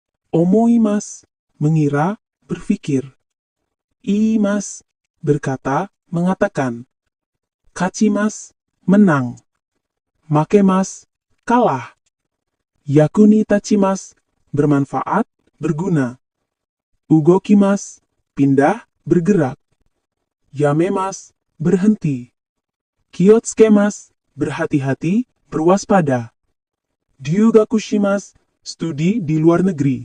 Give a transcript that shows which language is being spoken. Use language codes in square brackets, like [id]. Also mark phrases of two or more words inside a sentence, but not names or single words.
[id] Omoimas, mengira, berpikir. Iimas, berkata, mengatakan. Kachimas, menang. Makemas, kalah. [ja] Yakuni tachimas, [id] bermanfaat, berguna. Ugokimas, pindah, bergerak. Yamemas, berhenti. Kiotsukemas, berhati-hati, berwaspada. Ryugakushimas, studi di luar negeri.